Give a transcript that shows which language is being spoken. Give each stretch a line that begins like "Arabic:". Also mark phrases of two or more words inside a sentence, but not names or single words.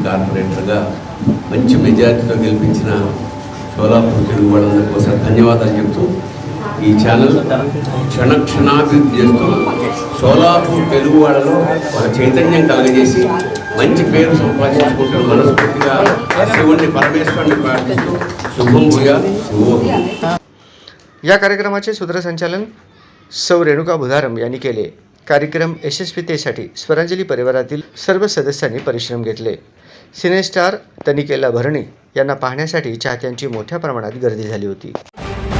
Telugu: కార్పొరేటర్గా మంచి మెజారిటీతో గెలిపించిన సోలాపూర్ తెలుగు వాళ్ళందరి కోసం ధన్యవాదాలు చెప్తూ, ఈ ఛానల్ క్షణాభివృద్ధి చేస్తూ సోలాపూర్ తెలుగు వాళ్ళలో ఒక చైతన్యం కలగజేసి మంచి పేరు సంపాదించుకుంటూ మనస్ఫూర్తిగా శివుణ్ణి పరమేశ్వరుని ప్రార్థిస్తూ శుభం భూయాత్ శుభోహం।
Marathi: या कार्यक्रमाचे सूत्रसंचालन सौ रेणुका बुधारम यांनी केले। कार्यक्रम यशस्वीतेसाठी स्वरांजली परिवारातील सर्व सदस्यांनी परिश्रम घेतले। सिनेस्टार तनिकेला भरणे यांना पाहण्यासाठी चाहत्यांची मोठ्या प्रमाणात गर्दी झाली होती।